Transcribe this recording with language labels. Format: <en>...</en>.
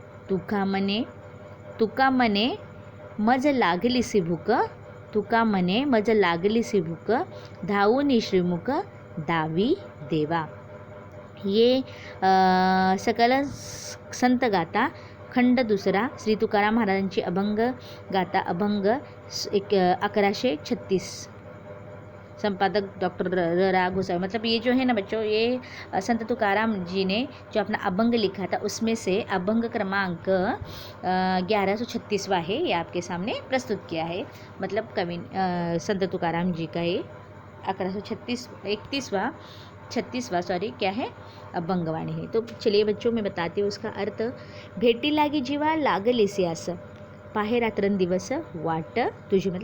<mr>तुका मने मज लागलीसी भूक, तुका मने मज लागलीसी भूक, धावूनी श्रीमुख दावी देवा. ये सकल संत गाथा खंड दुसरा, श्री तुकाराम महाराजांची अभंग गाथा, अभंग 1136. संपादक डॉक्टर र गोसावी.</mr> <hi>मतलब ये जो है ना बच्चों, ये संत तुकाराम जी ने जो अपना अभंग लिखा था उसमें से अभंग क्रमांक 1136वां है, ये आपके सामने प्रस्तुत किया है. मतलब कवि संत तुकाराम जी का ये 1136वां सॉरी क्या है, अभंगवाणी है. तो चलिए बच्चों मैं बताती हूँ उसका अर्थ.</hi> <mr>भेटी लागी जीवा लागलेसी आस, पाहे रात्रंदिवस वाट तुझी.</mr>